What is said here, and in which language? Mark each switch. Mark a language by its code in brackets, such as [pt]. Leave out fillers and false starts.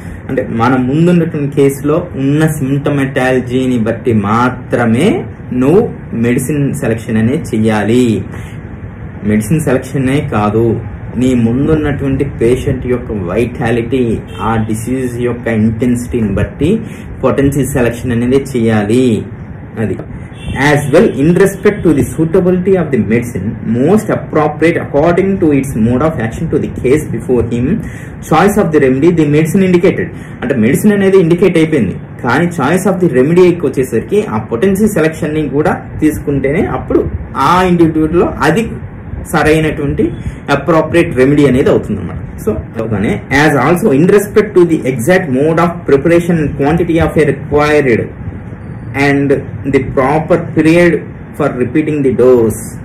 [te] అంటే మన ముందున్నటువంటి కేసులో ఉన్న సింప్టమాటాలజీని బట్టి మాత్రమే నువ్వు మెడిసిన్ సెలెక్షన్ అనేది చెయ్యాలి. మెడిసిన్ సెలెక్షనే కాదు, నీ ముందున్నటువంటి పేషెంట్ యొక్క వైటాలిటీ, ఆ డిసీజ్ యొక్క ఇంటెన్సిటీని బట్టి పొటెన్షియల్ సెలెక్షన్ అనేది చెయ్యాలి. [en] అది as well in respect to the suitability of the medicine most appropriate according to its mode of action to the case before him, choice of the remedy the medicine indicated. [te] అంటే medicine అనేది indicate అయిపోయింది, కానీ choice of the రెమెడీకి వచ్చేసరికి ఆ potential selection ని కూడా తీసుకుంటేనే అప్పుడు ఆ ఇండివిజువల్ లో అది సరైనటువంటి అప్రోప్రియేట్ రెమెడీ అనేది అవుతుంది అన్నమాట. [en] So అలానే as also in respect to the exact mode of preparation and quantity of a required and the proper period for repeating the dose.